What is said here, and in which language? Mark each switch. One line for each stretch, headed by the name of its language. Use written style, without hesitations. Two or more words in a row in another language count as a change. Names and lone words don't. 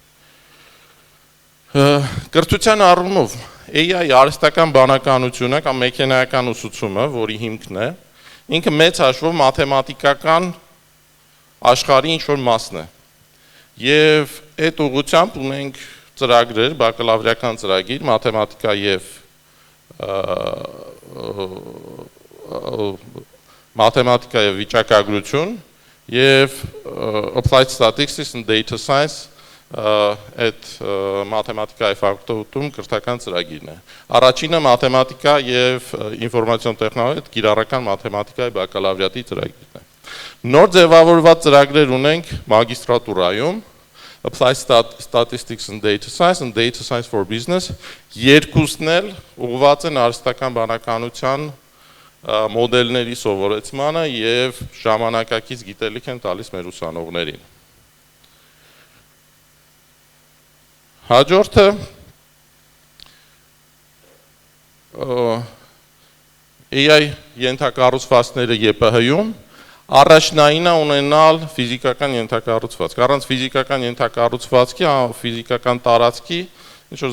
Armenian: Կրթության առումով AI արհեստական բանականությունը կամ մեքենայական ուսուցումը, որի հիմքն է, ինքը մեծ հաշվով մաթեմատիկական աշխարհի ինչ-որ մասն է։ Եվ այդ ուղղությամբ ունենք ծրագրեր, բակալավրիական ծրագիր, մաթեմատիկա եւ վիճակագրություն եւ applied statistics and data science այդ մաթեմատիկայի ֆակուլտետում կրթական ծրագիրն է։ Առաջինը մաթեմատիկա եւ ինֆորմացիոն տեխնոլոգիա, կիրառական մաթեմատիկայի բակալավրիատի ծրագիրն է։ Նոր ձևավորված ծրագրեր ունենք մագիստրատուրայում, Applied Statistics and Data Science and Data Science for Business, երկուսն էլ ուղղված են արհեստական բանականության մոդելների սովորեցմանը եւ ժամանակակից գիտելիք են տալիս մեր ուսանողներին։ Հաջորդը AI ենթակառուցվածքները ԵՊՀ-ում առաջնային է ունենալ ֆիզիկական ենթակառուցվածք։ Առանց ֆիզիկական ենթակառուցվածքի, ֆիզիկական տարածքի ինչ-որ